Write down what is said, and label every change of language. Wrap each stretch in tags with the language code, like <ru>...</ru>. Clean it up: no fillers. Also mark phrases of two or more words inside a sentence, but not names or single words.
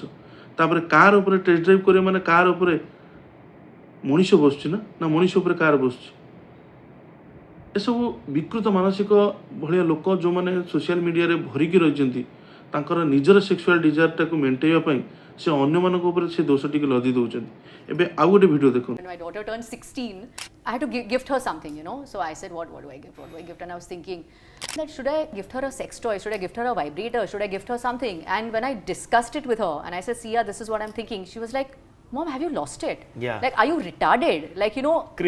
<or>ତାପରେ କାର୍ ଉପରେ</or> <en>test drive</en> <or>କରିବ ମାନେ କାର୍ ଉପରେ ମଣିଷ ବସୁଛି ନା ମଣିଷ ଉପରେ କାର୍ ବସୁଛି? ଏସବୁ ବିକୃତ ମାନସିକ ଭଳିଆ ଲୋକ ଯେଉଁମାନେ</or> <en>social mediaରେ</en> <or>ଭରିକି ରହିଛନ୍ତି, ତାଙ୍କର ନିଜର</or> <en>sexual desireଟାକୁ</en> <or>ମେଣ୍ଟେଇବା ପାଇଁ ସେ ଅନ୍ୟମାନଙ୍କ ଉପରେ ସେ ଦୋଷଟିକୁ ଲଦି ଦେଉଛନ୍ତି। ଏବେ ଆଉ ଗୋଟେ ଭିଡ଼ିଓ ଦେଖନ୍ତୁ।</or> <en>When my daughter turned 16, I had to gift her something, you know. So I said, what do I gift? What do I gift? And I was thinking that should I gift her a sex toy? Should I gift her a vibrator? Should I gift her something? And when I discussed it with her and I said, Sia, this is what I'm thinking, she was like, Mom, have you lost it? Yeah. Like, are you retarded? Like, you know, I</en>